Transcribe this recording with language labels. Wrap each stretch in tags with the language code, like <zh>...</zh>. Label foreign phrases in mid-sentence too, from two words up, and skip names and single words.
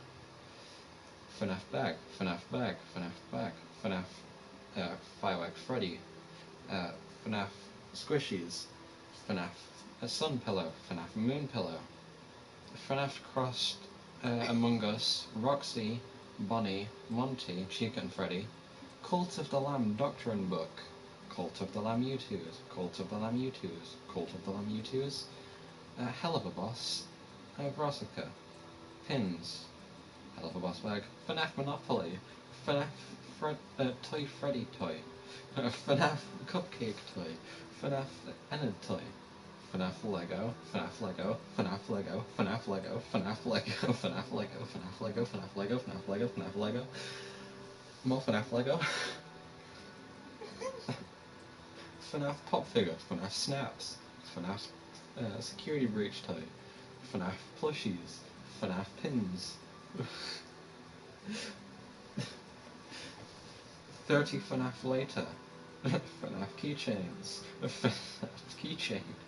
<en>FNAF bag, FNAF bag, FNAF bag, FNAF Fireworks Freddy, FNAF squishies, FNAF a sun pillow, FNAF moon pillow, FNAF crossed Among Us, Roxy, Bonnie, Monty, Chica and Freddy, Cult of the Lamb Doctrine Book, Cult of the Lamb U2s, Cult of the Lamb U2s, Cult of the Lamb U2s, Hell of a Boss, Brassica, Pins, Hell of a Boss Bag, fnaf Monopoly, fnaf Toy Freddy Toy, fnaf Cupcake Toy, fnaf Enid Toy, fnaf Lego, fnaf Lego, fnaf Lego, fnaf Lego, fnaf Lego, fnaf Lego, fnaf Lego, fnaf Lego, fnaf Lego, fnaf Lego, more fnaf Lego, fnaf Pop Figure, fnaf Snaps, fnaf Security Breach Toy, fnaf Plushies, fnaf Pins, 30 FNAF later. FNAF keychains. FNAF keychain.</en>